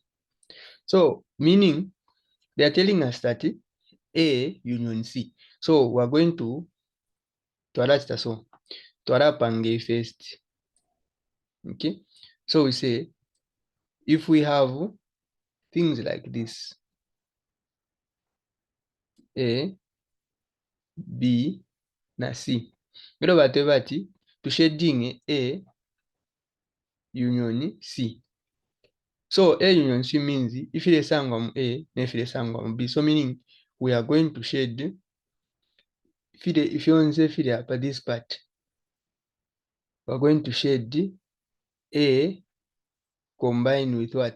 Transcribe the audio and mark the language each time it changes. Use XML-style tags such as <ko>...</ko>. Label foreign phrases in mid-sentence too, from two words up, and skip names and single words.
<en>So meaning they are telling us that A union C. So we're going to attach the so to pange first. Okay, so we say if we have things like this, A, B, na C.</en> <bem>Bino bate bati to shading A union C.</bem> <en>So A union C means if it is sangwa A, if it is sangwa B. So meaning we are going to shade if you want to say up this part, we are going to shade A combine with what?</en>